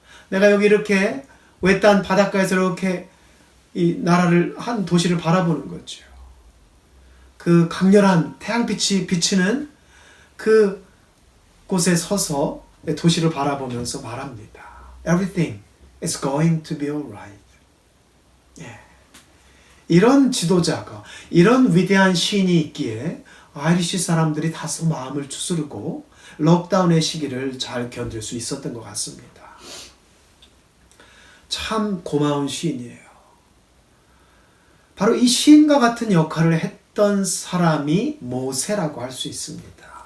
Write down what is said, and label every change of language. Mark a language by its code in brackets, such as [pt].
[ko] 내가 여기 이렇게 외딴 바닷가에서 이렇게 이 나라를 한 도시를 바라보는 거죠. 그 강렬한 태양빛이 비치는 그 곳에 서서 도시를 바라보면서 말합니다. [en] Everything is going to be alright. [ko] 이런 지도자가, 이런 위대한 시인이 있기에 아이리시 사람들이 다소 마음을 추스르고 록다운의 시기를 잘 견딜 수 있었던 것 같습니다. 참 고마운 시인이에요. 바로 이 시인과 같은 역할을 했던 사람이 모세라고 할 수 있습니다.